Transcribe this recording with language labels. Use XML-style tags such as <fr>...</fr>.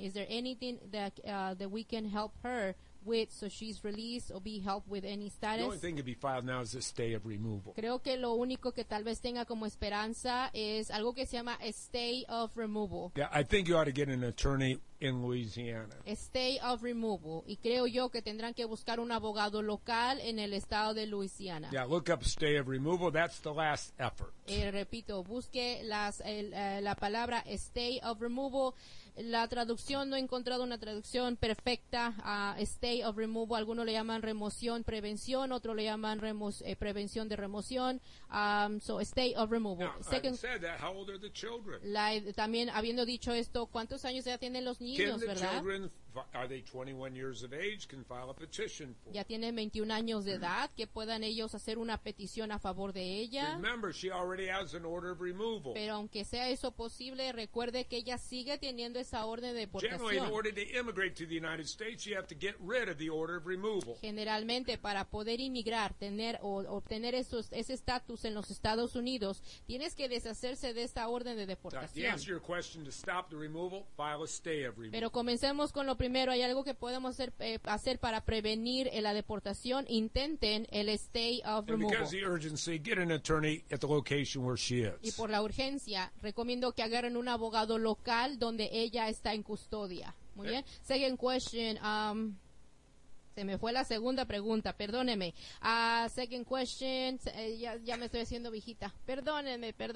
<en>Is there anything that that we can help her with so she's released or be helped with any status? The only thing to be filed now is a stay of removal.</en> <es>Creo que lo único que tal vez tenga como esperanza es algo que se llama a stay of removal.</es> <en>Yeah, I think you ought to get an attorney in Louisiana. A stay of removal.</en> <es>Y creo yo que tendrán que buscar un abogado local en el estado de Louisiana.</es> <en>Yeah, look up stay of removal. That's the last effort.</en> <es>Repito, busque la palabra stay of removal. La traducción, no he encontrado una traducción perfecta a stay of removal. Algunos le llaman remoción, prevención. Otros le llaman prevención de remoción.</es> <en>So, stay of removal. Now, second, said that, how old are the children?</en> <es>También, habiendo dicho esto, ¿cuántos años ya tienen los niños, verdad?</es> <en>Children, are they 21 years of age, can file a petition for?</en> <es>Ya tienen 21 años de edad, que puedan ellos hacer una petición a favor de ella.</es> <en>Remember, she already has an order of removal.</en> <es>Pero aunque sea eso posible, recuerde que ella sigue teniendo esa orden de deportación.</es> <en>Generally, in order to immigrate to the United States, you have to get rid of the order of removal.</en> <es>Generalmente, para poder inmigrar, tener o obtener ese estatus en los Estados Unidos, tienes que deshacerse de esa orden de deportación.</es> <en>To answer your question, to stop the removal, file a stay of removal.</en> <es>Pero comencemos con lo primero. Hay algo que podemos hacer para prevenir la deportación. Intenten el stay of removal.</es> <en>And because of the urgency, get an attorney at the location where she is.</en> <es>Y por la urgencia, recomiendo que agarren un abogado local donde ella está en custodia. Muy bien.</es> <en>Second question.</en> <es>Se me fue la segunda pregunta. Perdóneme.</es> <en>Second question.</en> <es>Ya me estoy haciendo viejita. Perdóneme.</es>